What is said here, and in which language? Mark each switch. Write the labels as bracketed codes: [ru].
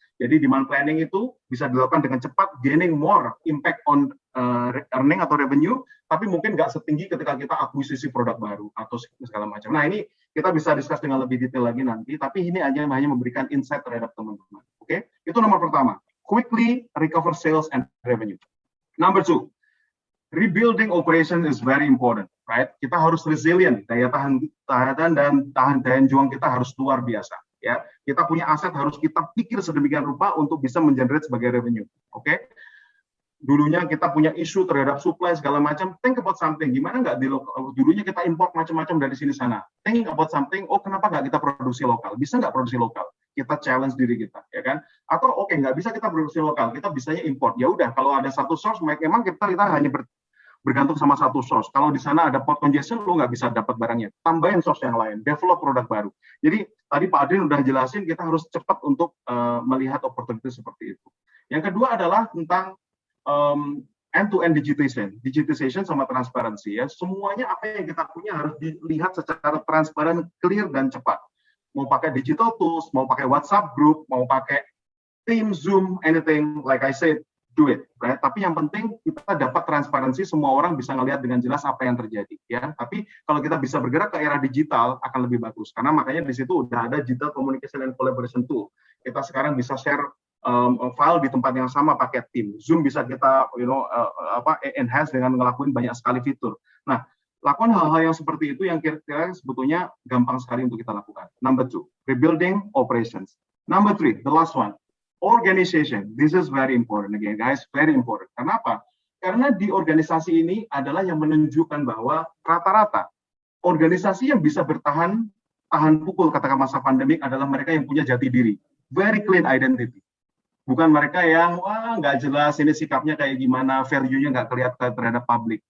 [id] Jadi demand planning itu bisa dilakukan dengan cepat, [en] gaining more impact on earning [id] atau revenue, tapi mungkin nggak setinggi ketika kita akuisisi produk baru atau segala macam. Nah ini kita bisa discuss dengan lebih detail lagi nanti, tapi ini hanya memberikan insight terhadap teman-teman. Oke, itu nomor pertama. [en] Quickly recover sales and revenue. Number two, rebuilding operation is very important, right? [id] Kita harus resilient, daya tahan dan daya juang kita harus luar biasa, ya. Kita punya aset harus kita pikir sedemikian rupa untuk bisa mengenerate sebagai revenue, oke? Dulunya kita punya isu terhadap supply segala macam, [en] think about something, [id] gimana nggak dulunya kita import macam-macam dari sini sana, [en] think about something, [id] oh kenapa nggak kita produksi lokal, bisa nggak produksi lokal, kita challenge diri kita, ya kan? Atau oke, nggak bisa kita produksi lokal, kita bisanya import, ya udah kalau ada satu source, memang kita hanya bergantung sama satu source. Kalau di sana ada port congestion, lo nggak bisa dapat barangnya. Tambahin source yang lain, develop produk baru. Jadi tadi Pak Adrin udah jelasin, kita harus cepat untuk melihat opportunity seperti itu. Yang kedua adalah tentang end-to-end digitization sama transparansi, ya. Semuanya apa yang kita punya harus dilihat secara transparan, clear dan cepat. Mau pakai digital tools, mau pakai WhatsApp group, mau pakai Teams, Zoom, [en] anything, like I said, do it, right? [id] Tapi yang penting kita dapat transparansi, semua orang bisa ngelihat dengan jelas apa yang terjadi, ya. Tapi kalau kita bisa bergerak ke era digital akan lebih bagus, karena makanya di situ udah ada [en] digital communication and collaboration tool. [id] Kita sekarang bisa share file di tempat yang sama pakai tim. Zoom bisa kita, enhance dengan ngelakuin banyak sekali fitur. Nah, lakukan hal-hal yang seperti itu yang kira-kira sebetulnya gampang sekali untuk kita lakukan. [en] Number two, rebuilding operations. Number three, the last one. Organization, this is very important again, guys, very important. [id] Kenapa? Karena di organisasi ini adalah yang menunjukkan bahwa rata-rata organisasi yang bisa tahan pukul katakan masa pandemik adalah mereka yang punya jati diri, [en] very clean identity. [id] Bukan mereka yang nggak jelas ini sikapnya kayak gimana, value-nya nggak kelihatan terhadap publik.